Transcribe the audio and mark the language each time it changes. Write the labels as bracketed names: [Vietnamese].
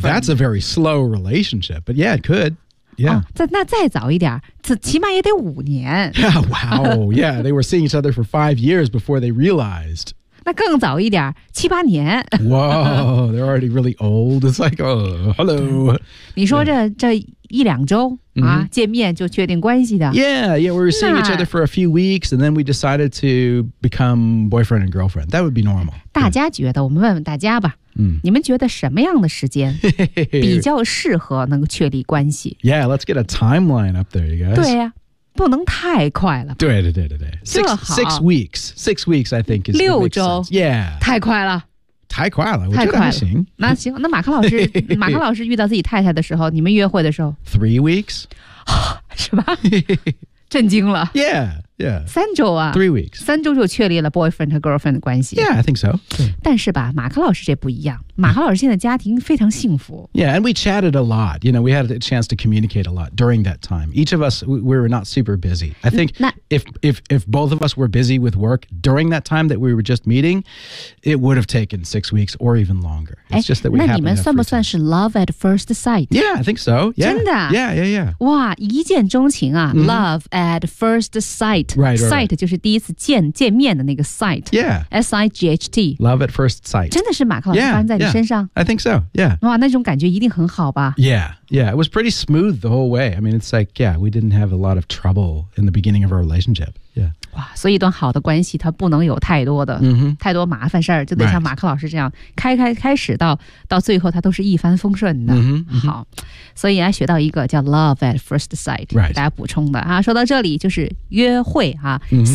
[English] Well, that's a very slow relationship, but yeah, it could. Yeah. [Chinese] 那再早一点，起码也得五年。 [English] Yeah, wow. Yeah, they were seeing each other for 5 years before they realized. [Chinese] 那更早一点，七八年。 [English] Wow, they're already really old. It's like, oh, hello. [Chinese] 你说这一两周、mm-hmm. 啊、见面就确定关系的。 [English] Yeah, we were seeing each other for a few weeks, and then we decided to become boyfriend and girlfriend. That would be normal. [Chinese] 大家觉得，我们问问大家吧。你们觉得什么样的时间比较适合能够确立关系 [English] ？Yeah, let's get a timeline up there, you guys. [Chinese] 对呀、啊，不能太快了。对对对对对。 [English] Six weeks, I think is [Chinese] 六周。 [English] Yeah. [Chinese] 太快了。太快了，太快了。行，那行，那马克老师，马克老师遇到自己太太的时候，你们约会的时候 [English] ，3 weeks， [Chinese] 是吧？震惊了。 [English] Yeah. [Chinese] 三周啊 [English] 3 weeks [Chinese] 三周就确立了 boyfriend 和 girlfriend 的关系 [English] Yeah, I think so、 [Chinese] 但是吧马克老师这不一样马克老师现在家庭非常幸福 [English] Yeah, and we chatted a lot You know, we had a chance to communicate a lot during that time Each of us, we were not super busy I think if both of us were busy with work during that time that we were just meeting It would have taken 6 weeks or even longer It's just that we happened to have [Chinese] 那你们算不算是 [English] love at first sight? Yeah, I think so、yeah. [Chinese] 真的 [English] Yeah [Chinese] 哇一见钟情啊、mm-hmm. [English] Love at first sight right. [Chinese] Sight 就是第一次见面的那个 sight. [English] Yeah. S-I-G-H-T. Love at first sight. [Chinese] 真的是马克老师发生在你身上 [English] yeah, yeah. I think so, yeah. [Chinese] 哇那种感觉一定很好吧 [English] Yeah, yeah. It was pretty smooth the whole way. I mean, it's like, yeah, we didn't have a lot of trouble in the beginning of our relationship. Yeah. [Chinese] 哇所以一段好的关系它不能有太多的、 mm-hmm. 太多麻烦事就得像马克老师这样、 [English] right. [Chinese] 开始到最后它都是一帆风顺的。 Mm-hmm, mm-hmm. 好。所以来学到一个叫 love at first sight、 [English] right. [Chinese] 大家补充的、啊、说到这里就是约会、啊 mm-hmm.